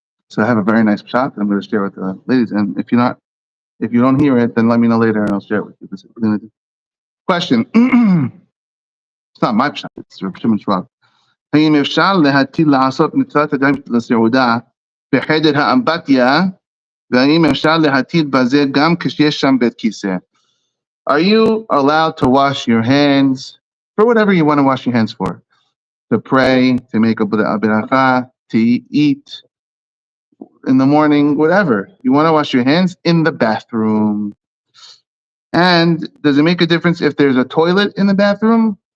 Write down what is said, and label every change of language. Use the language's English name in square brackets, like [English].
[English] So I have a very nice shot that I'm going to share with the ladies. And if you don't hear it, then let me know later and I'll share it with you. This is what we're going to do. Question. It's not my shot, it's Reb Shimon Schwab. [Hebrew] האם אפשר להתחיל לעשות נטילת ידיים לסעודה בחדר האמבטיה, והאם אפשר להתחיל בזה גם כשיש שם בית כיסא? [English] Are you allowed to wash your hands for whatever you want to wash your hands for? To pray, to make a beracha, to eat in the morning, whatever. You want to wash your hands in the bathroom. And does it make a difference if there's a toilet in the bathroom?